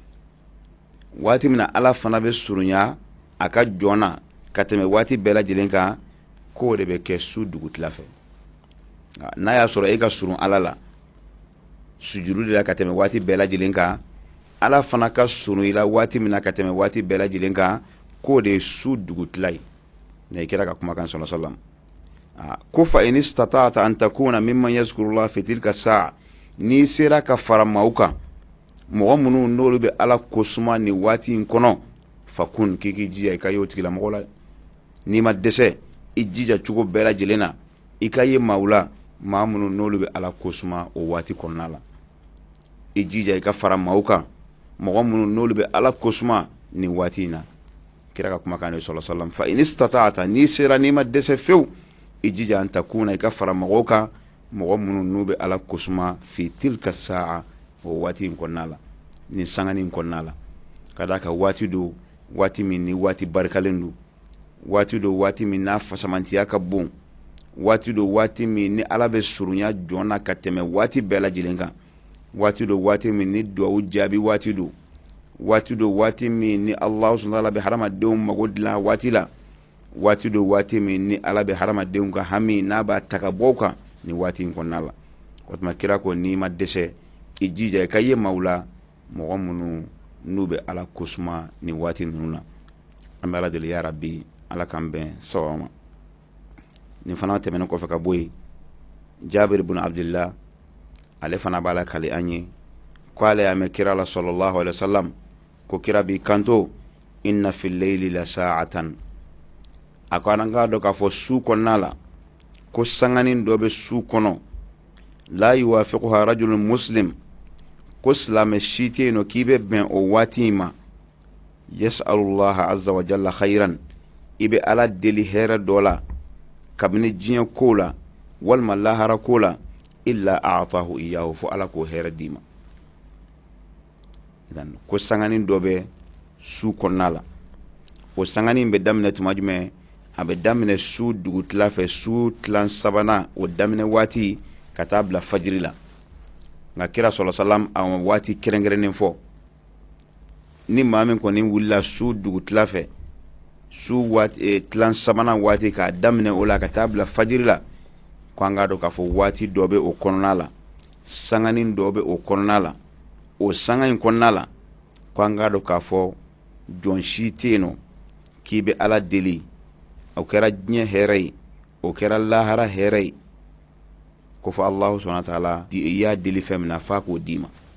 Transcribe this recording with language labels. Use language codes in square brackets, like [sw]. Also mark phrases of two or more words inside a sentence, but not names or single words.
[bm] Waati min na Ala fana bɛ surunya a ka jɔn na ka tɛmɛ waati bɛɛ lajɛlen kan, k'o de bɛ kɛ su dugutila fɛ. N'a y'a sɔrɔ e ka surun Ala la sujudu de la ka tɛmɛ waati bɛɛ lajɛlen kan, Ala fana ka surun i la waati min na ka tɛmɛ waati bɛɛ lajɛlen kan, k'o de ye su dugutila ye. Ne kira ka kumakan [ar] صلى الله عليه وسلم ko فإن استطعت أن تكون ممن يذكر الله في تلك الساعة, [bm] n'i sera ka fara maaw kan mɔgɔ minnu n'olu bɛ Ala kosuma ni waati in kɔnɔ, fakun k'i k'i jija i ka y'o tigila mɔgɔ la. N'i ma dɛsɛ i jija cogo bɛɛ lajɛlen na i ka ye maaw la maa minnu n'olu bɛ Ala kosuma o waati kɔnɔna la. I jija i ka fara maaw kan mɔgɔ minnu n'olu bɛ Ala kosuma ni waati in na. Kira ka kumakan [ar] صلى الله عليه وسلم فإن استطعت, [bm] n'i sera n'i ma dɛsɛ fewu i jija [ar] أن تكون [bm] i ka fara mɔgɔw kan mɔgɔ minnu n'u bɛ Ala kosuma [ar] في تلك الساعة [bm] o waati in kɔnɔna la, ni sangani in kɔnɔna la. Ka d'a kan waati do waati min ni waati barikalen do, waati do waati min n'a fasamantiya ka bon, waati do waati min ni Ala bɛ surunya jɔn na ka tɛmɛ waati bɛɛ lajɛlen kan, waati do waati min ni duwawu jaabi waati do, waati do waati min ni [ar] الله سبحانه وتعالى [bm] bɛ hadamadenw mago dilan waati la, waati do waati min ni Ala bɛ hadamadenw ka hami n'a b'a ta ka bɔ kan ni waati in kɔnɔna la. O tuma kira ko n'i ma dɛsɛ i jija i ka ye maaw la mɔgɔ minnu n'u bɛ Ala kosuma ni waati ninnu na. An bɛ Ala deli [ar] يا رب [bm] Ala k'an bɛn sababu ma. Nin fana tɛmɛnen kɔfɛ ka bɔ yen, Jabir ibn Abdullah ale fana b'a la kale an ye ko ale y'a mɛn kira la [ar] صلى الله عليه وسلم [bm] ko kira b'i kanto [ar] إن في الليل لساعة, [bm] a ko an k'a dɔn k'a fɔ su kɔnɔna la ko sanganin dɔ bɛ su kɔnɔ, [ar] لا يوافقها رجل مسلم, [bm] ko silamɛ si tɛ yen nɔ k'i bɛ bɛn o waati in ma, [ar] يسأل الله عز وجل خيرا, [bm] i bɛ Ala deli hɛrɛ dɔ la kabini diɲɛ ko la walima lahara ko la, [ar] إلا أعطاه إياه, [bm] fo Ala k'o hɛrɛ d'i ma. Ko sanganin dɔ bɛ su kɔnɔna la, o sanganin bɛ daminɛ tuma jumɛn? A bɛ daminɛ su dugutila fɛ, su tilan sabanan o daminɛ waati ka taa bila fajiri la. Nka kira [ar] صلى الله عليه وسلم [bm] a waati kɛrɛnkɛrɛnnen fɔ. Ni maa min kɔni wulila su dugutila fɛ, su waati tilan sabanan waati k'a daminɛ o la ka taa bila fajiri la, ko an k'a dɔn k'a fɔ waati dɔ bɛ o kɔnɔna la, sanganin dɔ bɛ o kɔnɔna la, o sanga in kɔnɔna la, ko an k'a dɔn k'a fɔ jɔn si tɛ yen nɔ k'i bɛ Ala deli, o kɛra diɲɛ hɛrɛ ye, o kɛra lahara hɛrɛ ye, ko fɔ [ar] الله سبحانه وتعالى [bm] i y'a deli fɛn min na f'a k'o d'i ma.